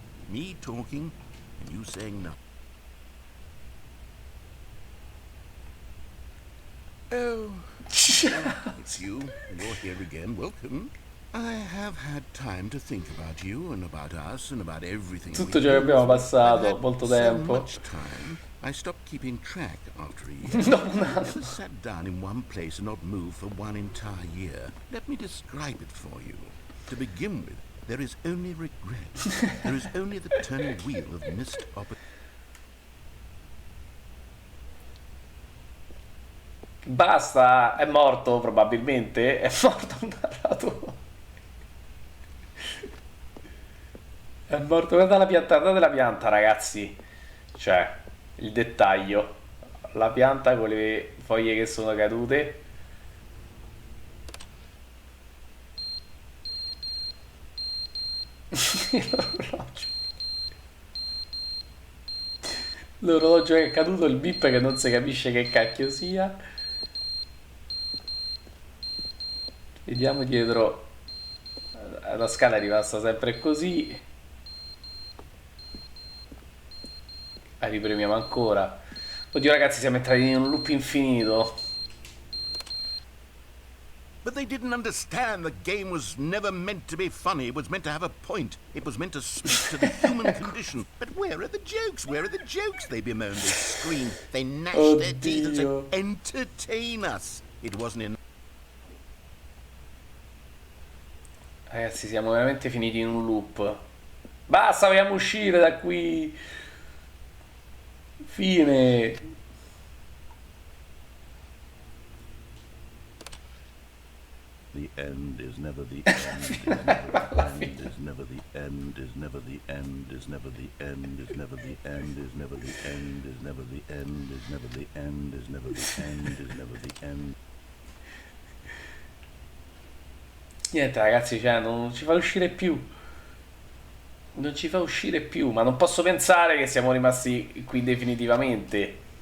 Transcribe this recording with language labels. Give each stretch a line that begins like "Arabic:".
English: Me talking and you saying nothing. Oh, it's you. You're here again. Welcome. I have had time to think about you and about us and about everything.
Italian: Tutto ciò che abbiamo passato, molto tempo.
English: So much time, I stopped keeping track after a year. I never sat down in one place and not moved for one entire year. Let me describe it for you. To begin with, there is only regret. There is only the turning wheel of missed opportunity.
Italian: Basta, è morto probabilmente, è morto un narratore. È morto, guarda la pianta ragazzi. Cioè, il dettaglio. La pianta con le foglie che sono cadute. L'orologio. l'orologio che è caduto, il bip che non si capisce che cacchio sia. Vediamo dietro. La scala è rimasta sempre così. Ripremiamo ancora. Oddio ragazzi, siamo entrati in un loop infinito.
English: But they didn't understand the game was never meant to be funny. It was meant to have a point. It was meant to speak to the human condition. But where are the jokes? Where are the jokes? They bemoaned, they screamed, they gnashed their teeth and said, entertain us. It wasn't enough.
Italian: Ragazzi, siamo veramente finiti in un loop. Basta, vogliamo uscire da qui. Fine.
English: The end is never the end, is never the end, is never the end, is never the end, is never the end, is never the end, is never the end, is never the end, is never the end, is never the end.
Italian: Niente ragazzi, cioè non ci fa uscire più. Non ci fa uscire più, ma non posso pensare che siamo rimasti qui definitivamente.